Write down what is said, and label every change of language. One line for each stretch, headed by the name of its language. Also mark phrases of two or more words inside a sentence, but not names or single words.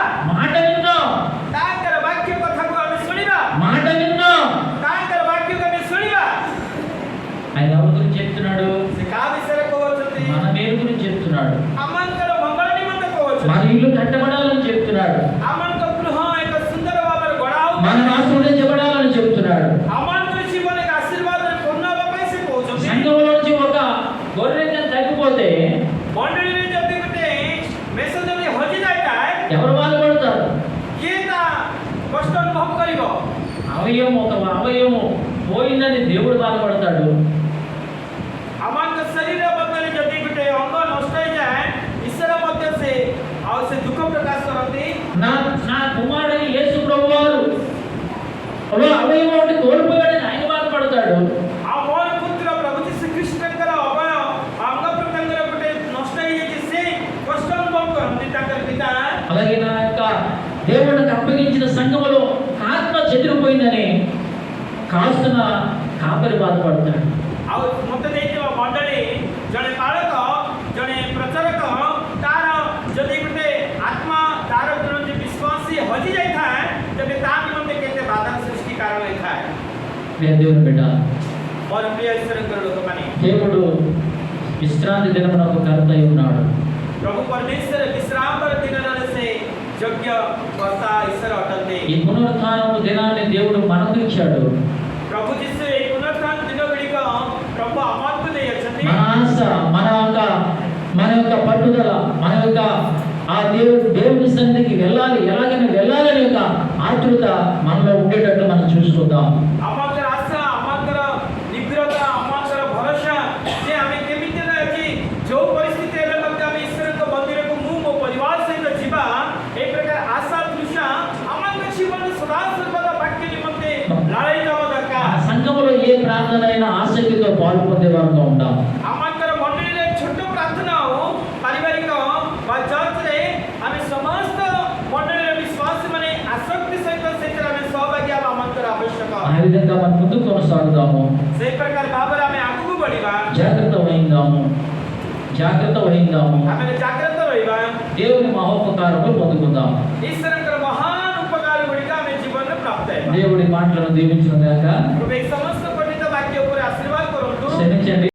Telugu: మాట విందాం,
Odia: ତାଙ୍କର ବାକ୍ୟ କଥାକୁ ଆମେ ଶୁଣିବା।
Telugu: మాట విందాం.
Odia: ତାଙ୍କର ବାକ୍ୟକୁ ଆମେ ଶୁଣିବା।
Telugu: ఆయన ఎవరి గురించి చెప్తున్నాడు?
Odia: ସେ କାହା ବିଷୟରେ କହୁଛନ୍ତି?
Telugu: మన మేలు గురించి చెప్తున్నాడు.
Odia: ଆମମାନଙ୍କର ମଙ୍ଗଳ ନିମନ୍ତେ କହୁଛନ୍ତି।
Telugu: మన ఇల్లు కట్టబడాలని చెప్తున్నాడు.
Odia: ଆମମାନଙ୍କ ଗୃହ ଏକ ସୁନ୍ଦର ଭାବରେ ଗଢ଼ା ହଉ।
Telugu: మనం ఆశీర్వదించబడాలని చెప్తున్నాడు.
Odia: ଆମମାନଙ୍କର ଜୀବନ ଏକ ଆଶୀର୍ବାଦରେ ପୂର୍ଣ୍ଣ ହେବା ପାଇଁ ସେ କହୁଛନ୍ତି।
Telugu: సంఘంలోంచి ఒక గొర్రె తగ్గిపోతే
Odia: ମଣ୍ଡଳୀରେ ଯଦି ଗୋଟେ ମେଷ ଯଦି ହଜି ଯାଇଥାଏ,
Telugu: ఎవరు బాధపడతారు?
Odia: କିଏ ତା କଷ୍ଟ ଅନୁଭବ କରିବ?
Telugu: అవయవం పోయిందని దేవుడు బాధపడతాడు.
Odia: ଆମମାନଙ୍କ ଶରୀର ମଧ୍ୟରେ ଯଦି ଗୋଟେ ଅଙ୍ଗ ନଷ୍ଟ ହେଇଯାଏ, ଈଶ୍ୱର ମଧ୍ୟ ସେ ଦୁଃଖ ପ୍ରକାଶ କରନ୍ତି।
Telugu: నా నా కుమారుడు యేసు ప్రభువారు అవయవం ఒకటి కోల్పోయాడని ఆయన బాధపడతాడు.
Odia: ଆଉ ମୋର ପୁତ୍ର ପ୍ରଭୁ ଯୀଶୁ ଖ୍ରୀଷ୍ଟଙ୍କର ଅଙ୍ଗ ପ୍ରତ୍ୟଙ୍ଗର ଗୋଟେ ନଷ୍ଟ ହେଇଯାଇଛି, ସେ କଷ୍ଟ ଅନୁଭବ କରନ୍ତି ତାଙ୍କର ପିତା।
Telugu: అలాగే నా యొక్క దేవుడికి అప్పగించిన సంఘములో ఆత్మ చెదిరిపోయిందని కాస్తున్న కాపరి బాధపడతాడు.
Odia: ଆଉ ମୋତେ ଦେଇଥିବା ମଣ୍ଡଳୀ ଜଣେ ପାଳକ, ଜଣେ ପ୍ରଚାରକ, ତାର ଯଦି ଗୋଟେ ଆତ୍ମା ତାର ଯଦି ବିଶ୍ୱାସୀ ହଜି ଯାଇଥାଏ, ତେବେ ତା ନିମନ୍ତେ କେତେ ବାଧା ସୃଷ୍ଟି କାରଣ ହେଇଥାଏ।
Telugu: దేవుని బిడ్డ,
Odia: ମୋର ପ୍ରିୟ ଈଶ୍ୱରଙ୍କର ଲୋକମାନେ,
Telugu: దేవుడు విశ్రాంతి దినమున ఒక కర్త అయి ఉన్నాడు.
Odia: ପ୍ରଭୁ ପରମେଶ୍ୱର ବିଶ୍ରାମର ଦିନରେ ସେ ଯୋଗ୍ୟ କର୍ତ୍ତା ଈଶ୍ୱର ଅଟନ୍ତି।
Telugu: ఈ పునరుత్థానము దినాన్ని దేవుడు మనకు ఇచ్చాడు.
Odia: ପ୍ରଭୁ ଯୀଶୁ ଏହି ପୁନରୁତ୍ଥାନ ଦିନ ଗୁଡ଼ିକ ପ୍ରଭୁ ଆମକୁ ଦେଇଅଛନ୍ତି।
Telugu: మన ఆశ, మన యొక్క పట్టుదల, మన యొక్క ఆ దేవుని సన్నిధికి వెళ్ళాలి, ఎలాగైనా వెళ్ళాలని యొక్క ఆతృత మనలో ఉండేటట్టు మనం చూసుకుందాం.
Odia: ଆମଙ୍କର ଆଶା, ଆମଙ୍କର ନିଗ୍ରତା, ଆମଙ୍କର ଭରସା ଯେ ଆମେ କେମିତି ଅଛି, ଯୋଉ ପରିସ୍ଥିତି ହେଲେ ମଧ୍ୟ ଆମେ ଈଶ୍ୱରଙ୍କ ମନ୍ଦିରକୁ ମୁଁ ମୋ ପରିବାର ସହିତ ଯିବା, ଏ ପ୍ରକାର ଆଶା ତୃଷା ଆମଙ୍କ ଜୀବନରେ ସଦା ସର୍ବଦା ବାକ୍ୟ ନିମନ୍ତେ ଲଢ଼େଇ ଦେବା
Telugu: ఆ
Odia: ଦରକାର।
Telugu: సంఘములో ఏ ప్రార్థన అయినా ఆసక్తితో పాల్పొందే వారుగా ఉంటాం.
Odia: ଆମଙ୍କର ମଣ୍ଡଳୀରେ ଛୋଟ ପ୍ରାର୍ଥନା ହଉ, ପାରିବାରିକ ବା ଚର୍ଚ୍ଚରେ ଆମେ ସମସ୍ତ ମଣ୍ଡଳୀର ବିଶ୍ୱାସୀ ମାନେ ଆସକ୍ତି ସହିତ ସେଥିରେ ଆମେ ସହଭାଗୀ ହେବା ଆମଙ୍କର ଆବଶ୍ୟକ।
Telugu: ఆ విధంగా మనం ముందుకు కొనసాగుదాము.
Odia: ସେଇ ପ୍ରକାର ଭାବରେ ଆମେ ଆଗକୁ ବଢ଼ିବା,
Telugu: జాగ్రత్త వహిద్దాము.
Odia: ଆମେ ଜାଗ୍ରତ ରହିବା।
Telugu: దేవుని మహోపకారము పొందుకుందాం.
Odia: ଈଶ୍ୱରଙ୍କର ମହାନ ଉପକାର ଗୁଡ଼ିକ ଆମେ ଜୀବନରେ ପ୍ରାପ୍ତ ହେବା।
Telugu: దేవుడి మాటలను దీవించును గాక.
Odia: ପ୍ରଭୁ ଏହି ସମସ୍ତ ପఠିତ ବାକ୍ୟ ଉପରେ ଆଶୀର୍ବାଦ କରନ୍ତୁ।
Telugu: క్షమించండి.